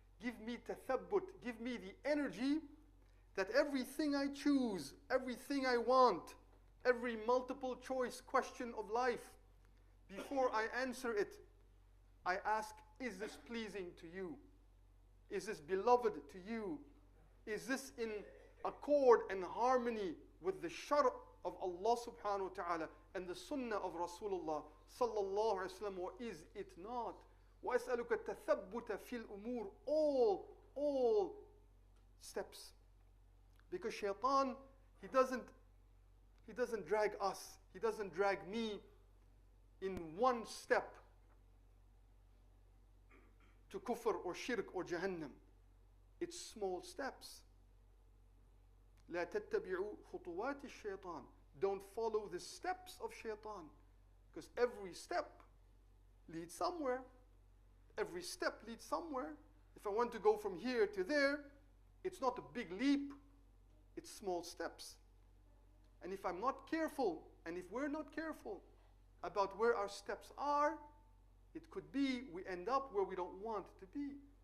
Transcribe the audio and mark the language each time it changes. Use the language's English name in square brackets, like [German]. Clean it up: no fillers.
[English] Give me tathabbut, give me the energy that everything I choose, everything I want, every multiple choice question of life, before I answer it, I ask, is this pleasing to you? Is this beloved to you? Is this in accord and harmony with the shar' of Allah subhanahu wa ta'ala and the sunnah of Rasulullah sallallahu alaihi wasallam, or is it not? [Arabic] وَأَسْأَلُكَ التَّثَبُّتَ فِي الْأُمُورِ, all steps. [English] Because shaitan, he doesn't drag us, he doesn't drag me in one step to kufr or shirk or jahannam. It's small steps. [Arabic] لا تتبعوا خطوات الشيطان. [English] Don't follow the steps of shaitan, because every step leads somewhere. Every step leads somewhere. If I want to go from here to there, it's not a big leap, it's small steps. And if I'm not careful, and if we're not careful about where our steps are, it could be we end up where we don't want to be.